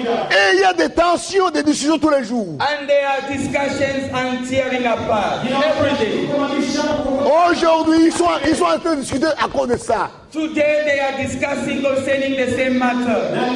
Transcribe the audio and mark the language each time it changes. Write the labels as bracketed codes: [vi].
[fr] Et il y a des tensions, des discussions tous les jours. [en] And there are discussions and tearing apart every day. [fr] Aujourd'hui, ils sont en train de discuter à cause de ça. [en] Today they are discussing concerning the same matter.